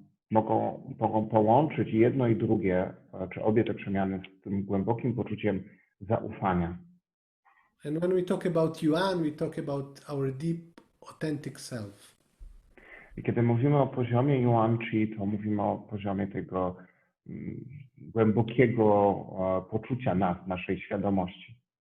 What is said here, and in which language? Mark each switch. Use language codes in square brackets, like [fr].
[pl] Mogą połączyć jedno i drugie, czy obie te przemiany z tym głębokim poczuciem zaufania. [en] And when we talk about yuan, we talk about our deep, authentic self. [pl] I kiedy mówimy o poziomie yuan chi, to mówimy o poziomie tego głębokiego poczucia nas, naszej świadomości.